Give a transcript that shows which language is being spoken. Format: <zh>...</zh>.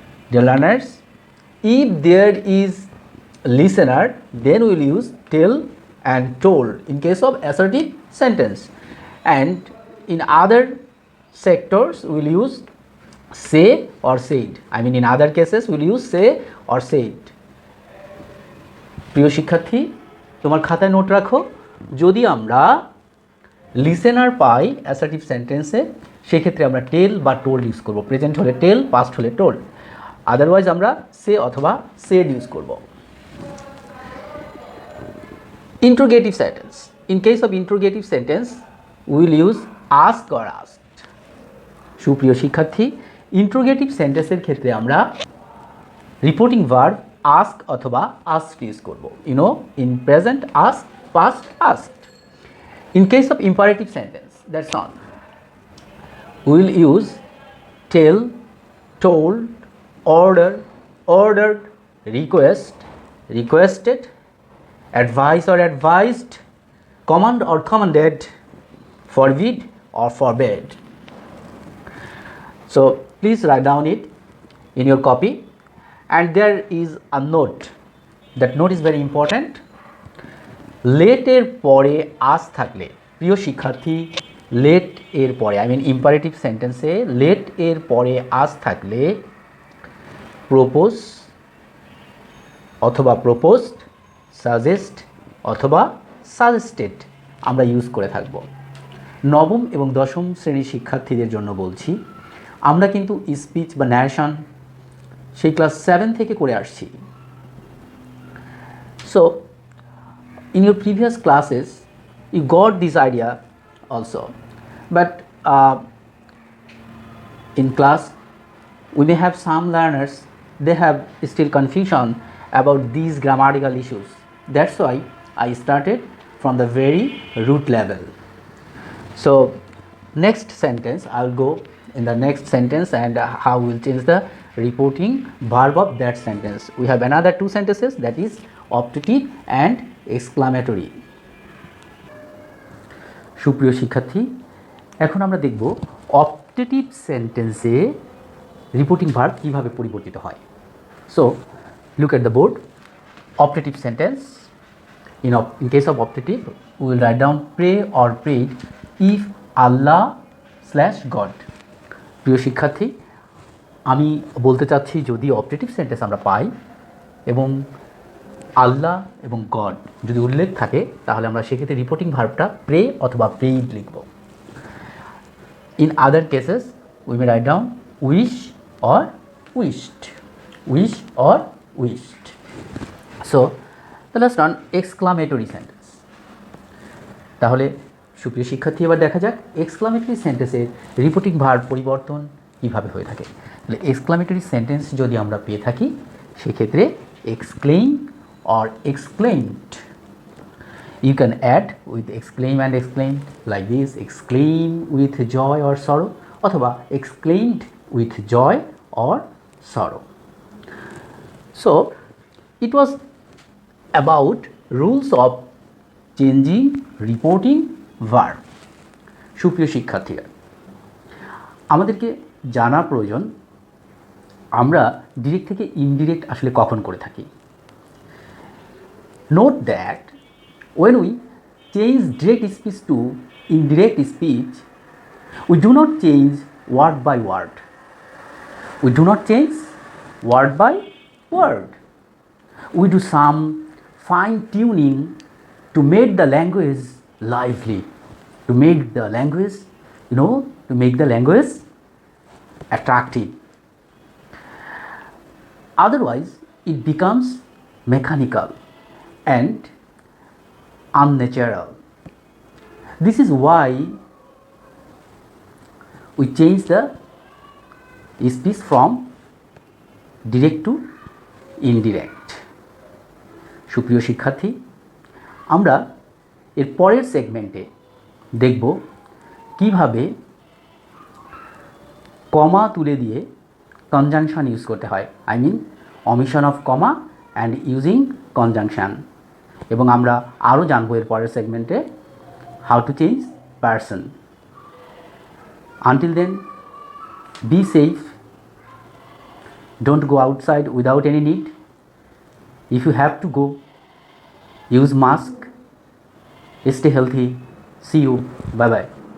<en>Dear learners, if there is listener, then we will use tell and told in case of assertive sentence, and in other sectors we will use say or said. In other cases we will use say or said.</en> <bn>প্রিয় শিক্ষার্থী, তোমার খাতায় note রাখো, যদি আমরা listener পাই assertive সেন্টেন্সে, সেক্ষেত্রে আমরা টেল বা টোল্ড ইউজ করব। প্রেজেন্ট হলে টেল, পাস্ট হলে টোল্ড, আদারওয়াইজ আমরা সে অথবা সেড ইউজ করব।</bn> <en>Interrogative sentence, in case of interrogative sentence will use ask or asked.</en> <bn>সুপ্রিয় শিক্ষার্থী, ইন্ট্রোগেটিভ সেন্টেন্সের ক্ষেত্রে আমরা রিপোর্টিং ভার্ব আস্ক অথবা আস্কড ইউজ করব।</bn> <en>In present ask, past asked. In case of imperative sentence, that's all. We will use tell, told, order, ordered, request, requested, advise or advised, command or commanded, forbid or forbade. So please write down it in your copy, and there is a note. That note is very important.</en> <bn>লেটের পরে আস থাকলে, প্রিয় শিক্ষার্থী, late এর পরে imperative সেন্টেন্সে late এর পরে আস থাকলে প্রপোজ অথবা প্রপোজড, সাজেস্ট অথবা সাজেস্টেড আমরা ইউজ করে থাকব। নবম এবং দশম শ্রেণীর শিক্ষার্থীদের জন্য বলছি, আমরা কিন্তু স্পিচ বা ন্যারেশন সেই ক্লাস 7 থেকে করে আসছি।</bn> <en>So in your previous classes you got this idea also, but in class we may have some learners, they have still confusion about these grammatical issues. That's why I started from the very root level. So next sentence, I'll go in the next sentence and how we'll change the reporting verb of that sentence. We have another two sentences, that is optative and exclamatory.</en> <bn>সুপ্রিয় শিক্ষার্থী, এখন আমরা দেখব optative সেন্টেন্সে reporting verb কীভাবে পরিবর্তিত হয়।</bn> <en>So look at the board. Optative sentence, in case of optative we will write down pray or prayed if Allah/God।</en> <bn>প্রিয় শিক্ষার্থী, আমি বলতে চাচ্ছি যদি অপটেটিভ সেন্টেন্স আমরা পাই এবং আল্লাহ এবং গড যদি উল্লেখ থাকে তাহলে আমরা সেক্ষেত্রে রিপোর্টিং ভার্বটা প্রে অথবা প্রেইড লিখব।</bn> <en>In other cases we may write down wish or wished, wish or wished. So let's run exclamatory sentence।</en> <bn>তাহলে সুপ্রিয় শিক্ষার্থী, এবার দেখা যাক এক্সক্লামেটরি সেন্টেন্সের রিপোর্টিং ভার্ব পরিবর্তন কীভাবে হয়ে থাকে। তাহলে এক্সক্লামেটরি সেন্টেন্স যদি আমরা পেয়ে থাকি সেক্ষেত্রে</bn> <en>Exclaim or exclaimed, you can add with exclaim and exclaim like this, exclaim with joy or sorrow অথবা exclaimed with joy or sorrow. So it was about rules of changing reporting verb।</en> <bn>সুপ্রিয় শিক্ষার্থীরা, আমাদেরকে জানা প্রয়োজন আমরা ডিরেক্ট থেকে ইনডিরেক্ট আসলে কখন করে থাকি।</bn> <en>Note that when we change direct speech to indirect speech we do not change word by word, we do not change word by word, we do some fine tuning to make the language lively, to make the language, to make the language attractive. Otherwise it becomes mechanical and unnatural. This is why we change the speech from direct to indirect।</en> <bn>সুপ্রিয় শিক্ষার্থী, আমরা এর পরের সেগমেন্টে দেখব কিভাবে কমা তুলে দিয়ে কনজাংশন ইউজ করতে হয়,</bn> <en>I mean omission of comma and using conjunction.</en> <bn>এবং আমরা আরও জানবো এর পরের সেগমেন্টে</bn> <en>How to change person. Until then be safe, don't go outside without any need. If you have to go, use mask, stay healthy. See you. Bye bye.</en>